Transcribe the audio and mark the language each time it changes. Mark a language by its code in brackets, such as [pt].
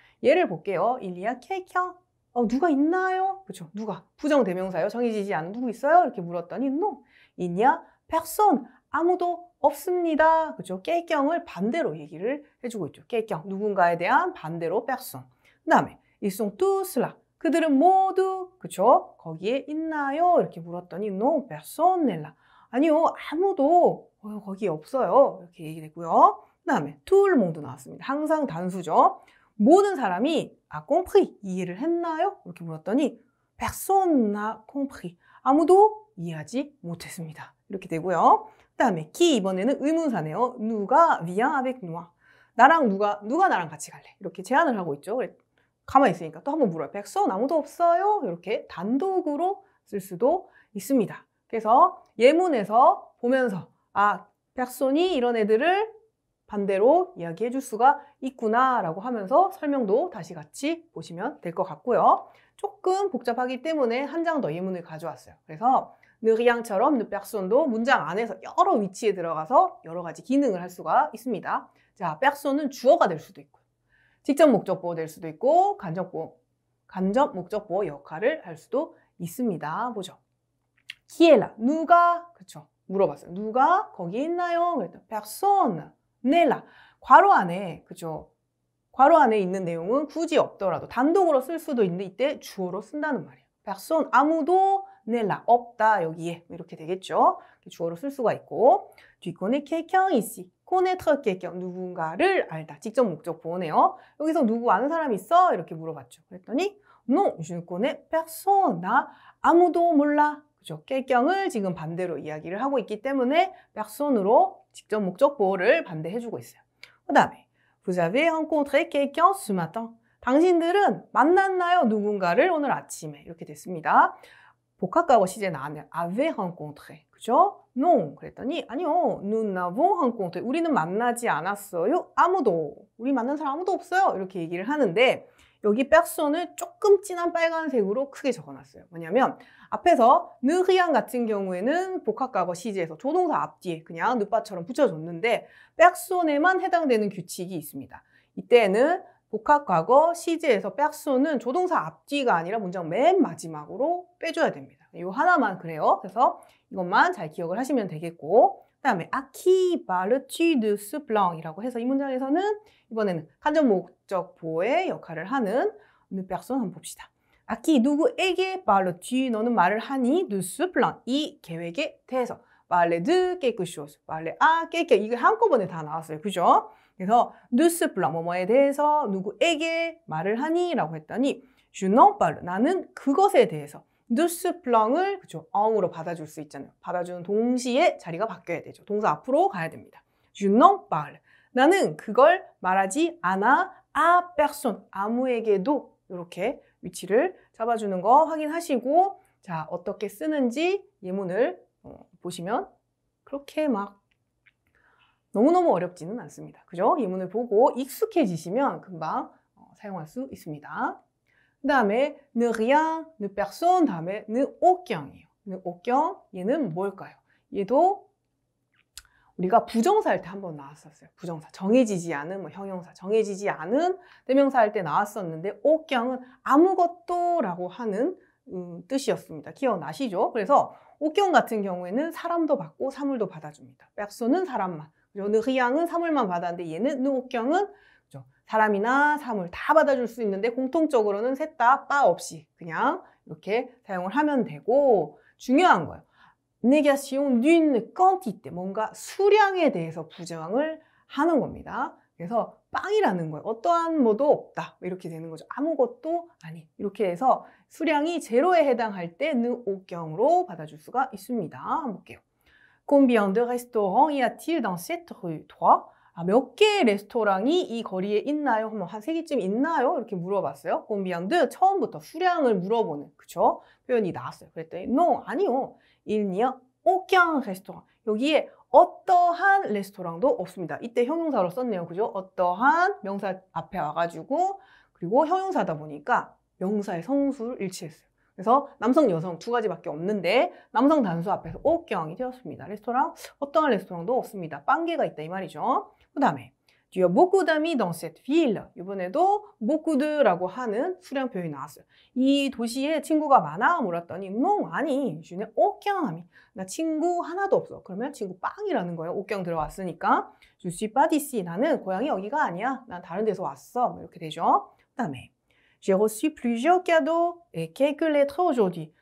[ko] 예를 볼게요. [fr] Il y a quelqu'un. [ko] 누가 있나요? 그죠? 누가? 부정대명사요. 정해지지 않은 누구 있어요? 이렇게 물었더니 non. [fr] Il n'y a personne. [ko] 아무도 없습니다. 그죠? quelqu'un을 반대로 얘기를 해주고 있죠. [fr] quelqu'un. [ko] 누군가에 대한 반대로 personne. 그 다음에 [fr] ils sont tous là. [ko] 그들은 모두, 그쵸? 거기에 있나요? 이렇게 물었더니 [fr] non, personne n'est là. [ko] 아니요, 아무도 거기에 없어요. 이렇게 얘기되고요. 그 다음에 [fr] tout le monde [ko] 나왔습니다. 항상 단수죠. 모든 사람이 [fr] a compris, [ko] 이해를 했나요? 이렇게 물었더니 [fr] personne n'a compris. [ko] 아무도 이해하지 못했습니다. 이렇게 되고요. 그 다음에 qui 이번에는 의문사네요. [fr] 누가 vient avec nous. [ko] 나랑 누가 나랑 같이 갈래? 이렇게 제안을 하고 있죠. 가만히 있으니까 또 한번 물어요. 백선 아무도 없어요? 이렇게 단독으로 쓸 수도 있습니다. 그래서 예문에서 보면서 백선이 이런 애들을 반대로 이야기해 줄 수가 있구나 라고 하면서 설명도 다시 같이 보시면 될 것 같고요. 조금 복잡하기 때문에 한 장 더 예문을 가져왔어요. 그래서 ne rien처럼 ne personne도 문장 안에서 여러 위치에 들어가서 여러 가지 기능을 할 수가 있습니다. 자, personne은 주어가 될 수도 있고 직접 목적보호 될 수도 있고 간접 목적보호 역할을 할 수도 있습니다. 보죠. [fr] qui est là? [ko] 누가? 그쵸? 물어봤어요. 누가 거기 있나요? 그랬더니 [fr] personne n'est là. [ko] 괄호 안에, 그죠? 괄호 안에 있는 내용은 굳이 없더라도 단독으로 쓸 수도 있는데 이때 주어로 쓴다는 말이에요. [fr] personne [ko] 아무도 [fr] n'est là. [ko] 없다 여기에 이렇게 되겠죠. 주어로 쓸 수가 있고 [fr] tu connais quelqu'un ici. connaître quelqu'un [ko] 누군가를 알다. 직접 목적 보호네요. 여기서 누구 아는 사람 있어? 이렇게 물어봤죠. 그랬더니 [fr] non, je ne connais personne. [ko] 나 아무도 몰라. 그죠? quelqu'un을 지금 반대로 이야기를 하고 있기 때문에 personne으로 직접 목적 보호를 반대해주고 있어요. 그 다음에 [fr] vous avez rencontré quelqu'un ce matin. [ko] 당신들은 만났나요? 누군가를 오늘 아침에 이렇게 됐습니다. 복합과거 시제 나왔네요. [fr] avait rencontré. [ko] 그죠? non. 그랬더니 아니요. [fr] nous n'avons rencontré. [ko] 우리는 만나지 않았어요. 아무도. 우리 만난 사람 아무도 없어요. 이렇게 얘기를 하는데 여기 personne을 조금 진한 빨간색으로 크게 적어놨어요. 뭐냐면 앞에서 ne rien 같은 경우에는 복합과거 시제에서 조동사 앞뒤에 그냥 느빠처럼 붙여줬는데 personne에만 해당되는 규칙이 있습니다. 이때는 복합과거 시제에서 personne은 조동사 앞뒤가 아니라 문장 맨 마지막으로 빼줘야 됩니다. 이 하나만 그래요. 그래서 이것만 잘 기억을 하시면 되겠고 그 다음에 [fr] à qui parles-tu de ce plan? [ko] 이라고 해서 이 문장에서는 이번에는 간접 목적 보호의 역할을 하는 une personne 한번 봅시다. [fr] à qui [ko] 누구에게 [fr] parles-tu? [ko] 너는 말을 하니 [fr] de ce plan? [ko] 이 계획에 대해서 [fr] parler de quelque chose, parler à quelqu'un [ko] 이게 한꺼번에 다 나왔어요. 그죠? 그래서 [fr] de ce plan [ko] 뭐뭐에 대해서 누구에게 말을 하니? 라고 했더니 [fr] je n'en parle [ko] 나는 그것에 대해서 [fr] de ce plan [ko] 을 그죠? eng으로 받아줄 수 있잖아요. 받아주는 동시에 자리가 바뀌어야 되죠. 동사 앞으로 가야 됩니다. [fr] je n'en parle [ko] 나는 그걸 말하지 않아 [fr] à personne [ko] 아무에게도 이렇게 위치를 잡아주는 거 확인하시고 자 어떻게 쓰는지 예문을 보시면 그렇게 막 너무너무 어렵지는 않습니다. 그죠? 예문을 보고 익숙해지시면 금방 사용할 수 있습니다. 그 다음에 ne rien, ne personne, 다음에 ne aucun이에요. ne aucun, 얘는 뭘까요? 얘도 우리가 부정사 할 때 한번 나왔었어요. 부정사, 정해지지 않은 형용사, 정해지지 않은 대명사 할 때 나왔었는데 aucun은 아무것도 라고 하는 뜻이었습니다. 기억나시죠? 그래서 aucun 같은 경우에는 사람도 받고 사물도 받아줍니다. personne은 사람만, ne rien은 사물만 받았는데 얘는 ne aucun은 사람이나 사물 다 받아줄 수 있는데 공통적으로는 셋 다 빠 없이 그냥 이렇게 사용을 하면 되고 중요한 거예요. [fr] négation d'une quantité [ko] 뭔가 수량에 대해서 부정을 하는 겁니다. 그래서 빵이라는 거예요. 어떠한 뭐도 없다 이렇게 되는 거죠. 아무것도 아닌 이렇게 해서 수량이 제로에 해당할 때 ne aucun으로 받아줄 수가 있습니다. 한번 볼게요. [fr] Combien de restaurants y a-t-il dans cette rue? 3. [ko] 몇 개의 레스토랑이 이 거리에 있나요? 한 3개쯤 있나요? 이렇게 물어봤어요. Combien de 처음부터 수량을 물어보는 그쵸? 표현이 나왔어요. 그랬더니 no, 아니요. [fr] Il n'y a aucun restaurant. [ko] 여기에 어떠한 레스토랑도 없습니다. 이때 형용사로 썼네요. 그죠? 어떠한 명사 앞에 와가지고 그리고 형용사다 보니까 명사의 성수를 일치했어요. 그래서 남성, 여성 두 가지밖에 없는데 남성 단수 앞에서 aucun이 되었습니다. 레스토랑, 어떠한 레스토랑도 없습니다. 빵개가 있다 이 말이죠. 그 다음에 [fr] Tu as beaucoup d'amis dans cette ville. [ko] 이번에도 beaucoup de라고 하는 수량 표현이 나왔어요. 이 도시에 친구가 많아? 물었더니 no, 아니. [fr] Je n'ai aucun ami. [ko] 나 친구 하나도 없어. 그러면 친구 빵이라는 거예요. aucun 들어왔으니까. [fr] Je suis pas d'ici. [ko] 나는 고향이 여기가 아니야. 난 다른 데서 왔어. 이렇게 되죠. 그 다음에 [fr] J'ai reçu plusieurs cadeaux et quelques lettres aujourd'hui.